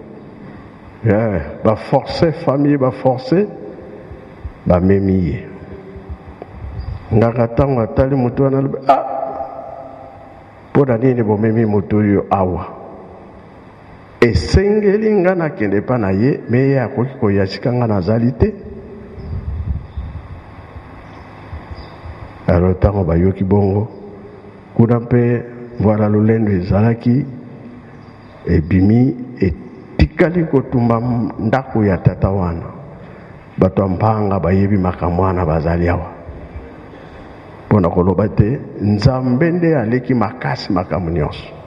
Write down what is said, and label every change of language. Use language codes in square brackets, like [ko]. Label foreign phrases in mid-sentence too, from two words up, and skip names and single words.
[ln] Ba [fr] forcer famille [ln] ba forcer ba memi ngaka tango atali mutu wana pona nini bomemi mutu oyo awa esengeli nga nakende pa na ye me ye akoki koyasika nga nazali te. Alors tango bayoki bongo kuna mpe mvwala lulendo ezalaki ebimi etikali kotumba ndako ya tata wana. Bato mpanga bayebi makambo wana bazali awa mpona koloba te nzambe nde aleki makasi makambo nyonso.